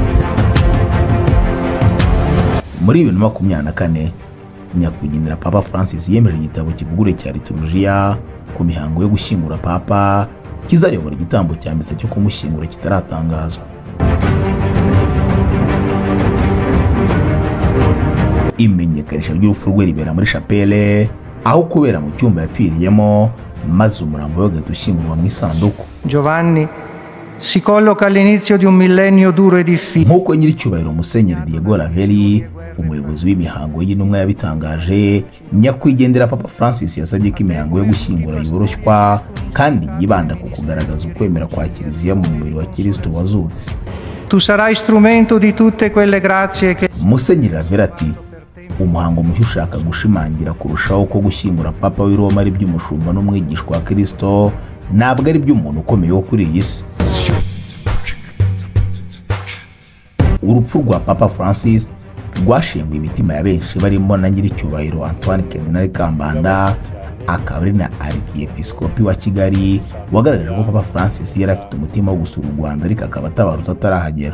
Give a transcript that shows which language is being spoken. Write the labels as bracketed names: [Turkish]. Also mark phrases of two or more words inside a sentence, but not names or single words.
[Kinyarwanda] Muri 2024 nyakwigendera Papa Francis yemeje igitabo kivugure cya liturujia ku mihango yo gushyingura papa kizayobora igitambo cya misa cyo kumushyingura kitaratangazwa. Imenyekanisha ry'urupfu rwe ribera muri chapelle aho kubera mu cyumba yapfiriyemo maze umurambo we ugahita mu isanduku. [Italian] Giovanni si colloca all'inizio di un millennio duro e difficile. [Kinyarwanda] Nk'uko nyiricyubahiro Musenyeri Diego Raveri umuyobozi w'imihango y'intumwa yabitangaje, nyakwigendera Papa Francis yasabye ko imihango yo gushyingura yoroshywa kandi yibanda ku kugaragaza ukwemera kwa Kiliziya mu mubiri wa Kristo wazutse. [Italian] Tu sarai strumento di tutte quelle grazie che [Kinyarwanda] Musenyeri Raveri ati umuhango mushya ushaka gushimangira kurushaho ko gushyingura Papa w'i Roma ari by'umushumba n'umwigishwa wa Kristo ntabwo ari by'umuntu ukomeye wo kuri iyi si. Urupfu rwa Papa Francis rwashenguye imitima ya benshi barimo na nyiricyubahiro Antoine Cardinal Kambanda akaba ari na Archiepiscopi wa Kigali wagaragaje ko Papa Francis yari afite umutima wo gusura u Rwanda ariko akaba atabarutse atarahagera.